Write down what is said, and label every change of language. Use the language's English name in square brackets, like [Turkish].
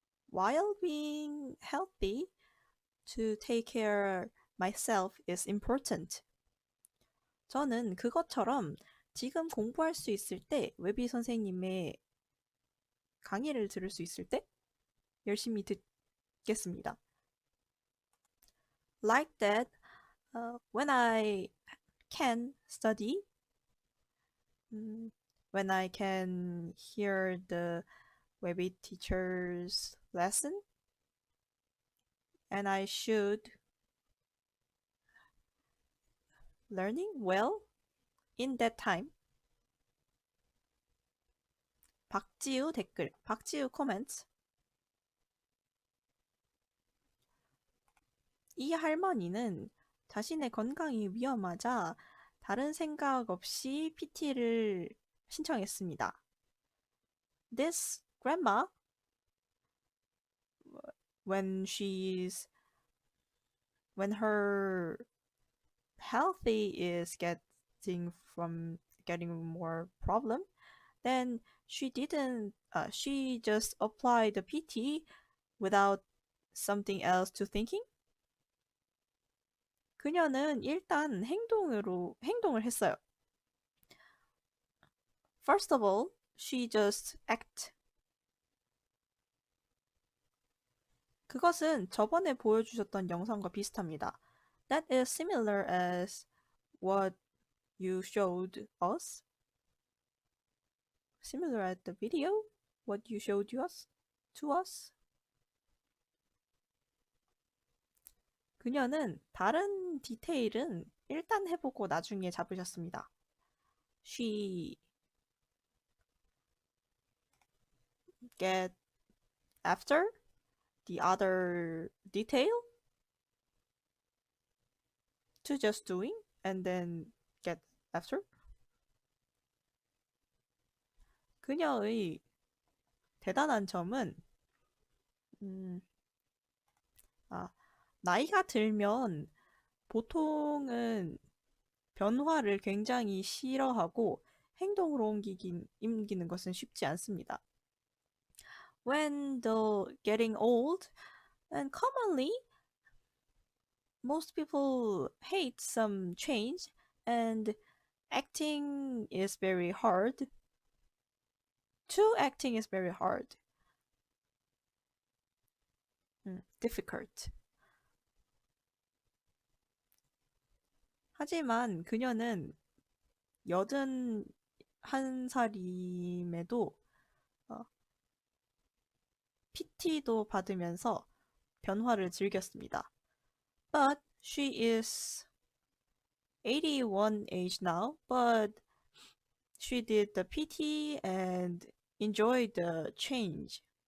[English] While being healthy, to take care myself is important. [Korean] 저는 그것처럼 지금 공부할 수 있을 때 웨비 선생님의 강의를 들을 수 있을 때 열심히 듣겠습니다. [English] Like that, when I can study, when I can hear the Webby teacher's lesson, and I should learning well in that time. [Korean] 박지우 댓글, 박지우 코멘트. 이 할머니는 자신의 건강이 위험하자 다른 생각 없이 PT를 신청했습니다. [English] This grandma, when her healthy is getting more problem, then she just applied the PT without something else to thinking. [Korean] 그녀는 일단 행동을 했어요. [English] First of all, she just act. [Korean] 그것은 저번에 보여주셨던 영상과 비슷합니다. [English] That is similar as what you showed us. Similar at the video, what you showed to us. [Korean] 그녀는 다른 디테일은 일단 해보고 나중에 잡으셨습니다. [English] She get after the other detail to just doing and then get after. [Korean] 그녀의 대단한 점은 나이가 들면 보통은 변화를 굉장히 싫어하고 행동으로 옮기는 것은 쉽지 않습니다. [English] When getting old, and commonly most people hate some change and acting is very hard. Acting is very hard. Difficult. [Korean] 하지만 그녀는 81살임에도 PT도 받으면서 변화를 즐겼습니다. [English] But she is 81 age now, but she did the PT and enjoyed the change.